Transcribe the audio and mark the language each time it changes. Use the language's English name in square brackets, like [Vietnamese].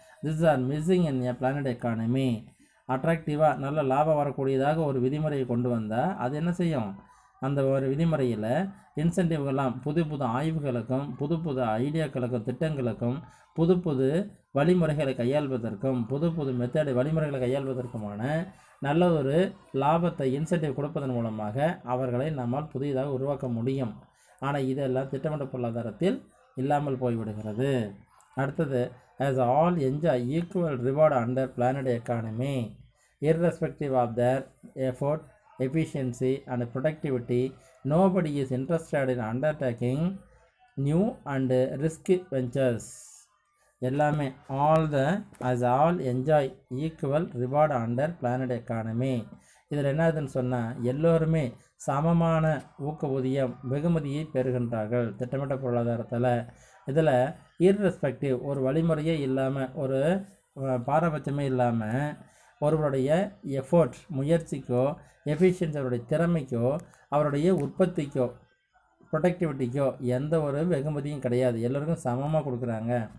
[English] This are missing in a planned economy. [Tamil] அட்ராக்டிவாக நல்ல லாபம் வரக்கூடியதாக ஒரு விதிமுறையை கொண்டு வந்தால் அது என்ன செய்யும், அந்த ஒரு விதிமுறையில் இன்சென்டிவ்கள்லாம் புது புது ஆய்வுகளுக்கும் புது புது ஐடியாக்களுக்கும் திட்டங்களுக்கும் புது புது வழிமுறைகளை கையாள்வதற்கும் புது புது மெத்தடு வழிமுறைகளை கையாள்வதற்குமான நல்ல ஒரு லாபத்தை இன்சென்டிவ் கொடுப்பதன் மூலமாக அவர்களை நம்மால் புதியதாக உருவாக்க முடியும். ஆனால் இதெல்லாம் திட்டமிட்ட பொருளாதாரத்தில் இல்லாமல் போய்விடுகிறது. [English] அடுத்தது, as all enjoy equal reward under planned economy irrespective of their effort, efficiency and productivity, nobody is interested in undertaking new and risky ventures. [Tamil] எல்லாமே [English] as all enjoy equal reward under planned economy. [Tamil] இதில் என்னதுன்னு சொன்னால் எல்லோருமே சமமான ஊக்கவுதியம் வெகுமதியை பெறுகின்றார்கள் திட்டமிட்ட பொருளாதாரத்தில். இதில் irrespective ஒரு வழிமுறையே இல்லாமல் ஒரு பாரபட்சமே இல்லாமல் ஒருவருடைய எஃபோர்ட் முயற்சிக்கோ எஃபிஷியன்சி அவருடைய திறமைக்கோ அவருடைய உற்பத்திக்கோ ப்ரொடக்டிவிட்டிக்கோ எந்த ஒரு வெகுமதியும் கிடையாது, எல்லோருக்கும் சமமாக கொடுக்குறாங்க.